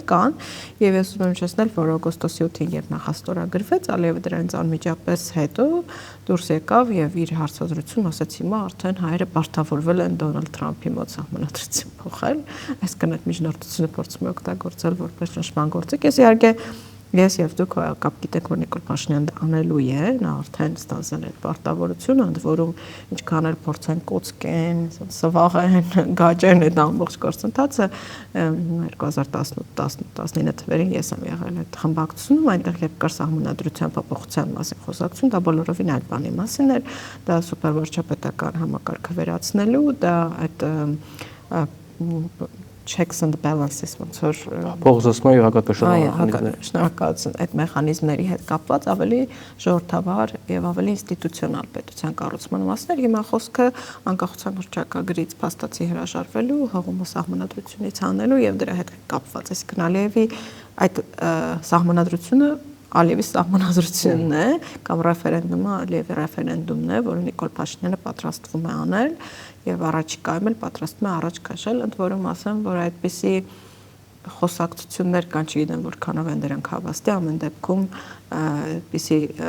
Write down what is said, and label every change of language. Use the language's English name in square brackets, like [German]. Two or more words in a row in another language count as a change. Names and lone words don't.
[Armenian] կան, եւ ես ուզում եմ հիշեցնել, որ օգոստոսի 8-ին երբ նախաստորագրվեց, Ալիևը դրանից անմիջապես հետո դուրս եկավ եւ իր հարցազրույցում ասաց հիմա արդեն հայերը բարթավորվել են Դոնալդ Թրամփի մոտ սահմանադրություն փոխել, այսինքն այդ միջնորդությունը փորձում է օգտագործել որպես ճնշման գործիք։ Ես իհարկե Ես եւ դուք կապ գիտեք, որ Նիկոլ Փաշինյանը անելու է, նա արդեն ստանձնել է պարտավորությունը, ընդ որում ինչքան էլ փորձեն կոծկեն, սվաղեն, գաճեն այդ ամբողջ գործընթացը 2018-19 թվերին ես եմ եղել այդ խմբակցությունում, այնտեղ երբ կար սահմանադրության փոփոխության մասին խոսակցություն, դա բոլորովին այլ բանի մասին էր, դա սուպերվարչապետական համակարգը վերացնելու, դա այդ [English] checks and balances [Armenian] ոնց որ փոխզսման եւ հակակշռման շնորհակալություն այդ մեխանիզմների հետ կապված ավելի ժողովրդավար եւ ավելի ինստիտուցիոնալ պետության կառուցման մասներ հիմա խոսքը անկախության հռչակագրից փաստացի հրաժարվելու հողումը սահմանադրությունից հանելու եւ դրա հետ կապված այսինքն Ալիևի այդ սահմանադրությունը Ալիևի սահմանադրությունն է կամ ռեֆերենդումը Ալիևի ռեֆերենդումն է, որը Նիկոլ Փաշինյանը պատրաստվում է անել եւ առաջիկայում էլ պատրաստվում է առաջ քաշել, ընդ որում ասեմ, որ այդպիսի խոսակցություններ կան, չգիտեմ որքանով են դրանք հավաստի, ամեն դեպքում այդպիսի